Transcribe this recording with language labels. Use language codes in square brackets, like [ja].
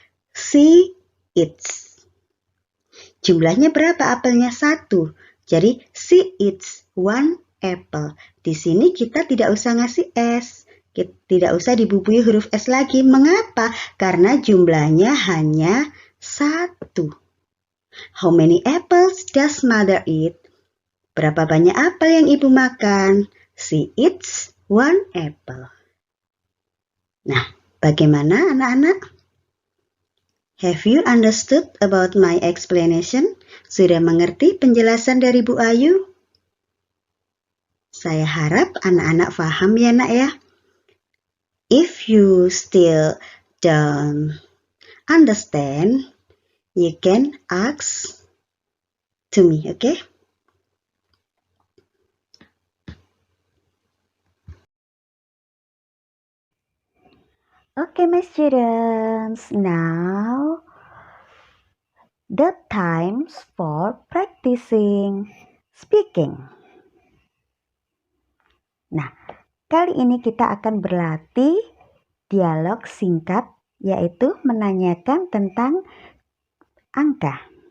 [en] She eats. [id] Jumlahnya berapa apelnya? 1. Jadi [en] she eats 1 apple. [id] Di sini kita tidak usah ngasih S. Tidak usah dibubui huruf S lagi. Mengapa? Karena jumlahnya hanya 1. [en] How many apples does mother eat? [id] Berapa banyak apel yang ibu makan? [en] She eats 1 apple. [id] Nah, bagaimana anak-anak? [en] Have you understood about my explanation? [id] Sudah mengerti penjelasan dari Bu Ayu? Saya harap anak-anak paham ya nak ya. [en] If you still don't understand, you can ask to me, okay? Okay, my students, now the times for practicing speaking. [id] Nah, kali ini kita akan berlatih dialog singkat, yaitu menanyakan tentang angka.